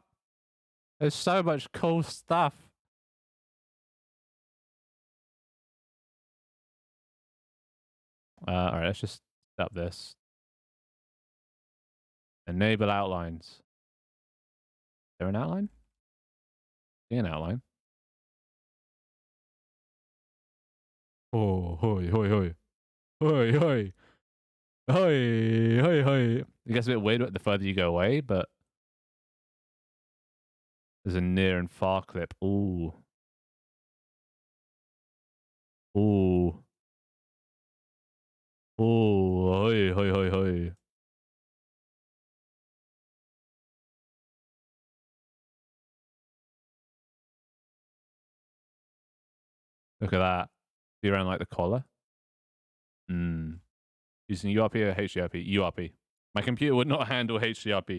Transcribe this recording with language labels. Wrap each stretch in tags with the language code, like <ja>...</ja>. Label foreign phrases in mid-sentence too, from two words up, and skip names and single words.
<en>There's so much cool stuff. Alright, let's just stop this. Enable outlines. Is there an outline? See an outline. Oh, hoi, hoi, hoi. Hoi, hoi. Hoi, hoi, hoi. It gets a bit weird the further you go away, but there's a near and far clip. Ooh. Ooh. Ooh. Hoi, hoi, hoi, hoi. Look at that. Be around like the collar. Using URP or HDRP? URP. My computer would not handle HDRP.</en>